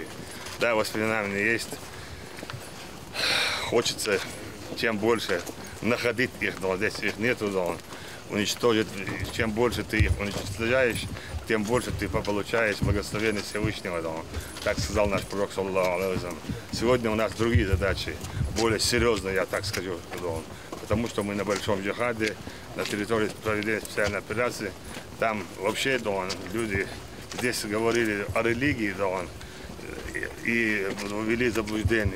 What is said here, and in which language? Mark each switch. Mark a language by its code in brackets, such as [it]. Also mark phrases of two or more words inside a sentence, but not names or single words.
[ru] Да, воспоминания есть. Хочется чем больше находить их, но здесь их нету, но уничтожить. Чем больше ты их уничтожаешь, тем больше ты получаешь благословение Всевышнего. Так сказал наш пророк, [ar] صلى الله عليه وسلم. [ru] Сегодня у нас другие задачи, более серьезные, я так скажу. Потому что мы на большом джихаде, на территории проведения специальной операции. Там вообще люди здесь говорили о религии и ввели заблуждение.